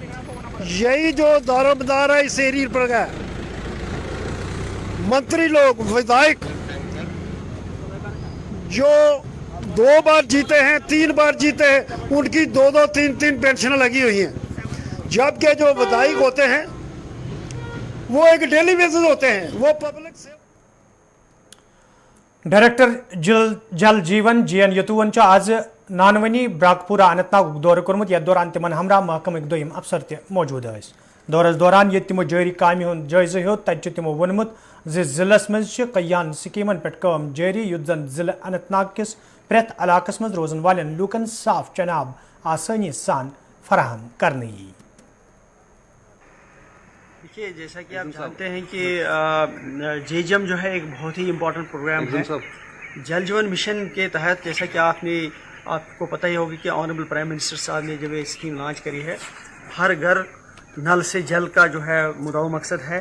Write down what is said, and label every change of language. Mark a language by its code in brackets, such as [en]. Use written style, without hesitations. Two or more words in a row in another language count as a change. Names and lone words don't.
[hi] यही जो दारोमदार है इस एरिया पर है, मंत्री लोग, विधायक जो 2 बार जीते हैं, 3 बार जीते हैं, उनकी 2-2, 3-3 पेंशन लगी हुई हैं। जबकि जो विधायक होते हैं वो एक [en] daily basis [hi] होते हैं, वो पब्लिक से। [ks] डायरेक्टर जल जीवन JN यतुवन आज नानवनी ब्राकपुरा अनंतनाग दौर कोर्मुत। यथ दौरान तिमन हमरा महकमक दोयम अफसर त मौजूद स। दौरस दौरान ये तिमो जारी कामि हुंद जायजा हेत तत तिमो वोनमुत जिलस मज कल्याण स्कीमन पे काम जारी युद्ध जन जिला अनंतनाग किस प्रेत इलाकस मज रोजन वालन लूकन साफ चनाब आसानी सान फराहम करनी। [hi] देखिए, जैसा कि आप जानते हैं कि JJM जो है एक बहुत ही [en] important program [hi] है जल जीवन मिशन के तहत। जैसा कि आपको पता ही होगा कि [en] honorable prime minister [hi] साहब ने जब ये स्कीम लॉन्च करी है, हर घर नल से जल का जो है मुद्दा मकसद है।